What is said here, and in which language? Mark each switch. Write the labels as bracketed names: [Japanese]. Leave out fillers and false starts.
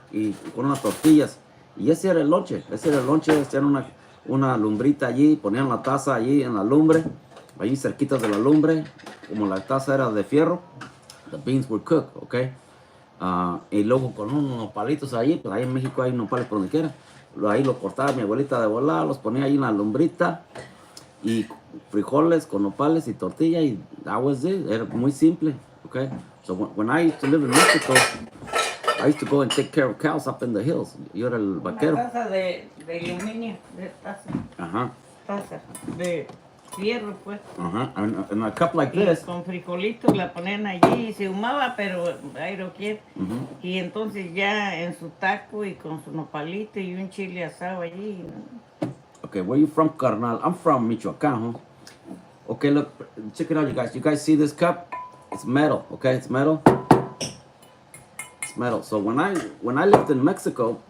[Spanish] Y con unas tortillas. Y ese era el lonche, hacían una lumbrita allí, ponían la taza allí en la lumbre, allí cerquitas de la lumbre, como la taza era de fierro, [English] the beans were cooked, [Spanish] ¿ok? Y luego con unos nopalitos allí, pues ahí en México hay nopales por donde quiera. Ahí lo cortaba mi abuelita de volada, los ponía ahí en la lumbrita y frijoles con nopales y tortilla y [English] that was it. [Spanish] Era muy simple, okay? [English] So when I used to live in Mexico, I used to go and take care of cows up in the hills. [Spanish] Yo era el vaquero. Una taza de aluminio, de taza. Ajá. Taza de fierro, pues. [English] Ajá. And a cup like this. [Spanish] Con frijolitos la ponían allí y se humaba, pero ahí lo quiere. Y entonces ya en su taco y con su nopalito y un chile asado allí. [English] Okay, where you from, carnal? I'm from Michoacán, huh? Okay, look, check it out, you guys. You guys see this cup? It's metal, okay? It's metal. It's metal. So when I lived in Mexico,